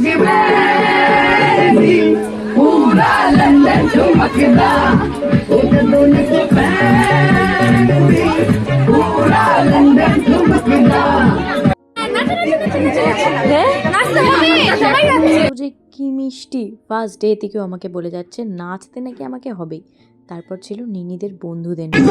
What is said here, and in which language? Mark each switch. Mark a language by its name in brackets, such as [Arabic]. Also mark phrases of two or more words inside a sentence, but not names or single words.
[Punjabi] ਬੈਂਡੀ ਪੂਰਾ ਲੰਡਨ ਚਮਕਦਾ [Hindi] दोनों को [Punjabi] ਬੈਂਡੀ ਪੂਰਾ ਲੰਡਨ ਚਮਕਦਾ। [Bangla] যে কি মিষ্টি, [English] first day [Bangla] থেকেও আমাকে বলে যাচ্ছে নাচতে নাকি আমাকে হবেই। তারপর ছিল নিনিদের বন্ধুদের